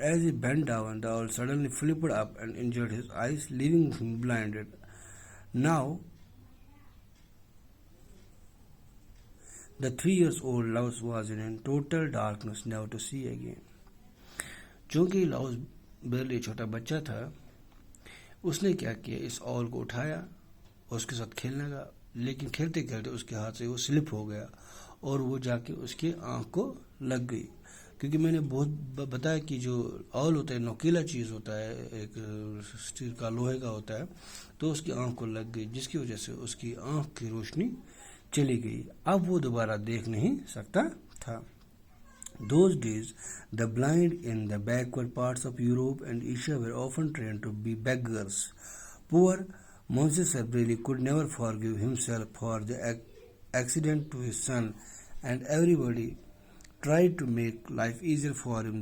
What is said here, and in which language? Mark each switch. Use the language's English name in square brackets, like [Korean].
[English] As he bent down, the owl suddenly flipped up and injured his eyes, leaving him blinded. Now, the 3-year-old Laos was in total darkness, never to see again. [Urdu] چونکہ Laos برلی چھوٹا بچہ تھا، اس نے کیا کیا، اس اول کو اٹھایا اور اس کے ساتھ کھیلنے لگا، لیکن کھیلتے کھیلتے اس کے ہاتھ سے وہ سلپ ہو گیا اور وہ جا کے اس کے آنکھ کو لگ گئی. کیونکہ میں نے بہت بتایا کہ جو اول ہوتا ہے نوکیلا چیز ہوتا ہے، ایک اسٹیل کا لوہے کا ہوتا ہے، تو اس کی آنکھ کو لگ گئی، جس کی وجہ سے اس کی آنکھ کی روشنی چلی گئی. اب وہ دوبارہ دیکھ نہیں سکتا تھا. [English] Those days, the blind in the backward parts of Europe and Asia were often trained to be beggars. Poor Monsieur Braley could never forgive himself for the accident to his son, and everybody tried to make life easier for him.